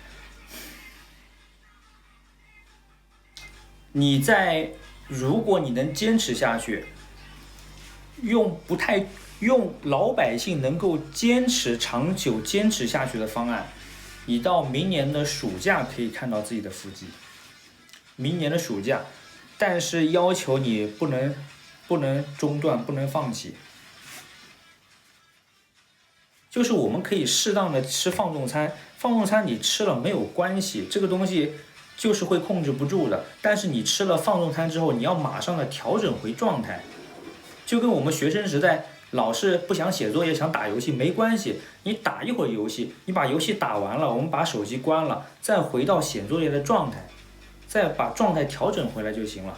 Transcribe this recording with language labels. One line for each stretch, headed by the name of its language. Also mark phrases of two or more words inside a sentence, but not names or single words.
Chinese: 如果你能堅持下去，用老百姓能夠長久堅持下去的方案，你到明年的暑假可以看到自己的腹肌。明年的暑假，但是要求你不能中断，不能放棄。就是我们可以適當的吃放縱餐，放縱餐你吃了沒有關係，這個東西就是會控制不住的。但是你吃了放縱餐之後，你要馬上的調整回狀態。就跟我們學生時代老是不想寫作業，想打遊戲沒關係，你打一會兒遊戲，你把遊戲打完了，我們把手機關了，再回到寫作業的狀態，再把狀態調整回來就行了。